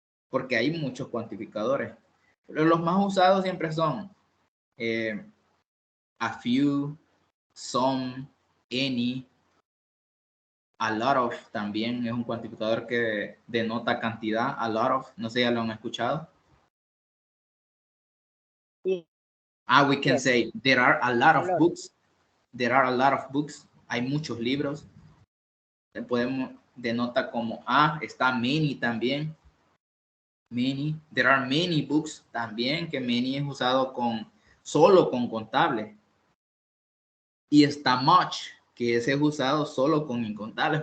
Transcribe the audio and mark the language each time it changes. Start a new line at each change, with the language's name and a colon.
Spanish: Porque hay muchos cuantificadores. Pero los más usados siempre son a few, some, any, a lot of también es un cuantificador que denota cantidad, a lot of, no sé, ya lo han escuchado. Sí.
English: We can say there are a lot of books. There are a lot of books.
Spanish: Hay muchos libros. Podemos denota como está many también. Many.
English: There are many books
Spanish: también, que many es usado solo con contable. Y está much, que ese es usado solo con incontables.